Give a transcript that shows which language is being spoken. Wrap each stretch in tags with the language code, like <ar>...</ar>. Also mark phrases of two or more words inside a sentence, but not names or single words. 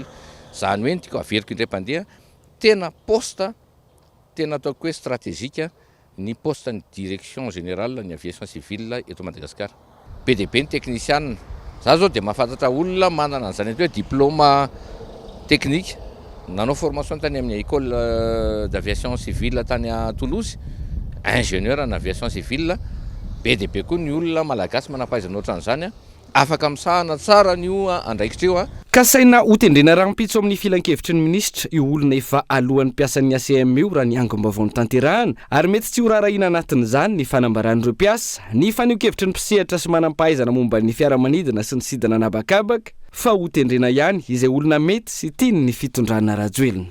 <mg>Zany hoe ny tiako averiko indray mpandeha tena poste tena ataoko hoe stratégique ny poste ny</mg> <fr>direction générale</fr> <mg>ny</mg> <fr>aviation civile</fr> <mg>eto Madagasikara. Be dia be ny technicienne. Za zao dia mahafantatra olona manana an'izany hoe</mg> <fr>diplôme technique</fr> <mg>nanao formation tany amin'ny</mg> <fr>école d'aviation civile</fr> <mg>tany à Toulouse,</mg> <fr>ingénieur en aviation civile.</fr> <mg>Be dia be koa ny olona malagasy manampahaizana ohatran'izany afaka misahana tsara nio andraikitra io a. Kasaina hotendrena rahampitso amin'ny filan-kevitry ny minisitra io olona efa alohan'ny mpiasan'ny ACM io raha ny angom-baovao tanterahana ary mety tsy ho raharahiana anatin'izany ny fanambaran'ireo mpiasa ny fanio-kevitry ny mpisehatra sy manam-pahaizana momba ny fiaramanidina sy ny sidina anabakabaka fa hotendrena ihany izay olona mety sy tiany ny fitondrana Rajoelina.</mg>